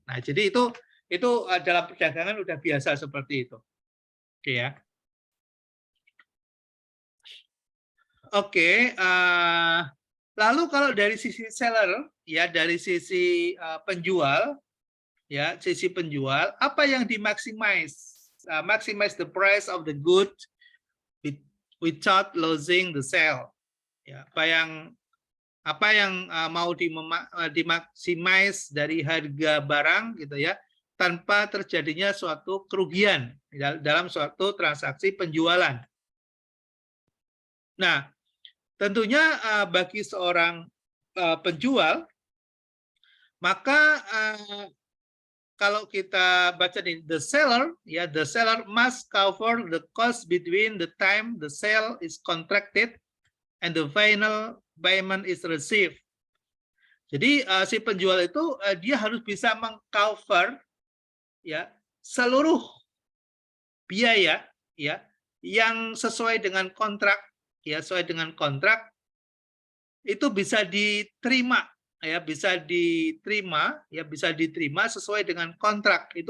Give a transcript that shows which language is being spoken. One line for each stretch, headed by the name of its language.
Indonesian: Nah, jadi itu dalam perdagangan udah biasa seperti itu. Oke ya. Oke, lalu kalau dari sisi seller ya, dari sisi penjual ya, sisi penjual apa yang dimaximize?
English: Maximize the price of the good without losing the sale.
Indonesian: Ya, apa yang mau dimaximize dari harga barang gitu ya, tanpa terjadinya suatu kerugian dalam suatu transaksi penjualan. Nah, tentunya bagi seorang penjual, maka kalau kita baca di
English: the seller must cover the cost between the time the sale is contracted and the final payment is received.
Indonesian: Jadi si penjual itu dia harus bisa mengcover ya seluruh biaya ya yang sesuai dengan kontrak ya, sesuai dengan kontrak itu bisa diterima ya, bisa diterima sesuai dengan kontrak.